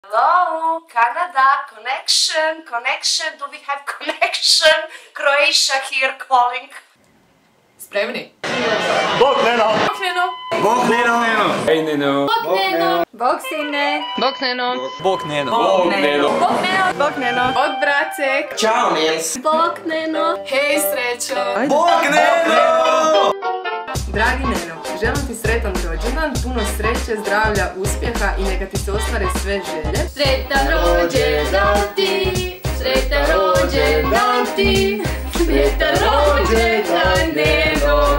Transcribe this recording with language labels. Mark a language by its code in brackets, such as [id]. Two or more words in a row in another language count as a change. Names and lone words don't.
[en] Hello, Canada, connection, do we have connection? Croatia here calling. [hr] Spremni? Bok Neno! Bok Neno! Bok Neno! Hej Neno! Bok Neno! Bok Sine! Bok Neno! Bok Neno! Bog Neno! Bok Neno! Bok Neno! Bok Bracek! Ćao Nils! Bok Neno! Hej Srećo! Bok Neno! Dragi Neno, želim ti sretan rođendan, puno sreće, zdravlja, uspjeha i neka ti se ostvare sve želje. Sretan rođendan ti! Sretan rođendan ti! Sretan rođendan Neno!